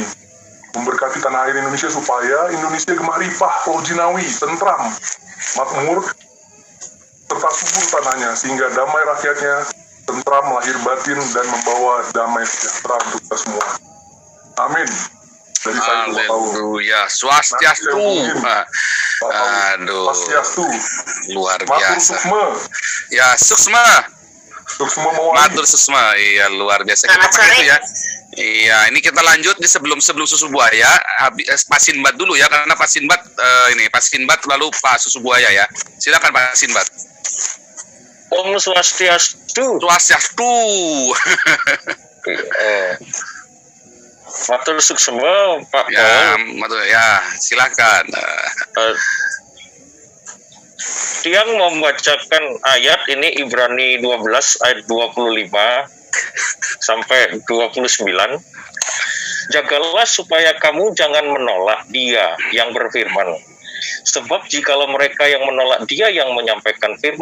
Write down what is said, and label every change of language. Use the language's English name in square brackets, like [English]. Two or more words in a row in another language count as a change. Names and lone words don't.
[Indonesian] Memberkati tanah air Indonesia supaya Indonesia gemaripah, lojinawi, tentram, makmur, serta subur tanahnya, sehingga damai rakyatnya, tentram lahir batin, dan membawa damai sejahtera untuk kita semua. Amin. Dari saya Haleluya. [Balinese] Swastiastu. Aduh. Swastiastu. [Indonesian] Luar [Balinese] Matur [Indonesian] biasa. [Balinese] suksma. Ya, suksma. Suksma mawali. Matur susma, [Indonesian] iya luar biasa. Kita pakai itu ya. Iya, ini kita lanjut di sebelum susu buaya. Habis Pak Sinbat dulu ya, karena Pak Sinbat Pak Sinbat lalu Pak Susu Buaya ya. Silakan Pak Sinbat. [Balinese] Om Swastiastu. Swastiastu. Matur suksma Pak [Indonesian] Ya, matur ya, silakan. Tiang membacakan ayat ini Ibrani 12 ayat 25 sampai 29. Jagalah supaya kamu jangan menolak Dia yang berfirman, Sebab jikalau mereka yang menolak dia yang menyampaikan firman